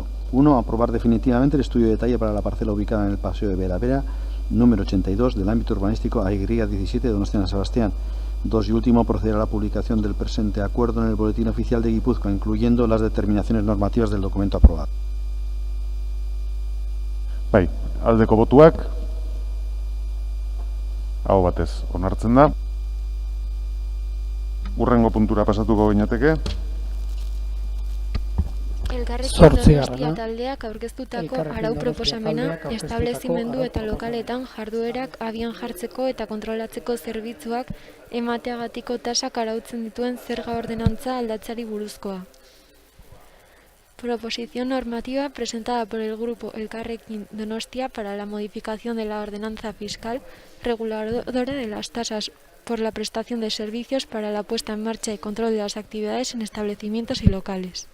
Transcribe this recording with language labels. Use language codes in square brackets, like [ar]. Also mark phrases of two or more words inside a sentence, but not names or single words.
[es] 1. Aprobar definitivamente el estudio de detalle para la parcela ubicada en el Paseo de Veravera, número 82 del ámbito urbanístico AY-17 de Donostia, San Sebastián. 2. Y último, proceder a la publicación del presente acuerdo en el Boletín Oficial de Guipúzcoa, incluyendo las determinaciones normativas del documento aprobado. [eu] Bai, aldeko botuak, aho batez onartzen da. Urrengo puntura pasatuko ginateke. Elkarrekin Donostia taldeak aurkeztutako arau proposamena establezimendu eta lokaletan jarduerak abian jartzeko eta kontrolatzeko zerbitzuak emateagatiko tasak arautzen dituen zerga ordenantza aldatzeari buruzkoa. [es] Proposición normativa presentada por el Grupo Elkarrekin Donostia para la modificación de la ordenanza fiscal reguladora de las tasas por la prestación de servicios para la puesta en marcha y control de las actividades en establecimientos y locales.